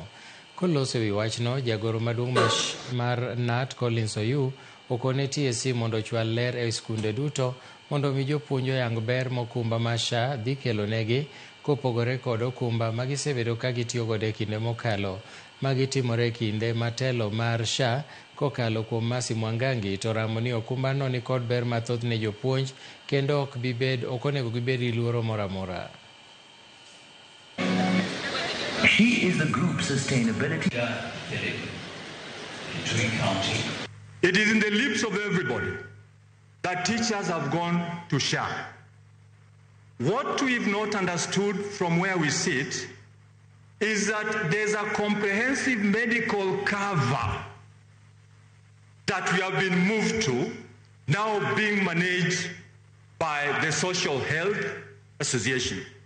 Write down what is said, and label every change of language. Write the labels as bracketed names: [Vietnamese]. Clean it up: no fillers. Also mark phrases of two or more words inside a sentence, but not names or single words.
[Luo (Kenya and Tanzania)] Koloso ewi wachno, jagoro maduong' mar NAT Collins Oyu okone TSC mondo chwal ler e skunde duto mondo mi jopuonj oyang ber mokumba mar SHA dhi kelonegi kopogore kod okumba magisebedo ka gitiyo godo e kinde mokalo magitimore kinde matelo mar SHA kokalo kuom Mercy Mwangangi to ramo ni okumbano ni kod ber mathoth ne jopuonj kendo ok onego gibed gi luoro moro amora. [English] She is the group sustainability. It is in the lips of everybody that teachers have gone to SHA. What we've not understood from where we sit is that there's a comprehensive medical cover that we have been moved to, now being managed by the Social Health Association.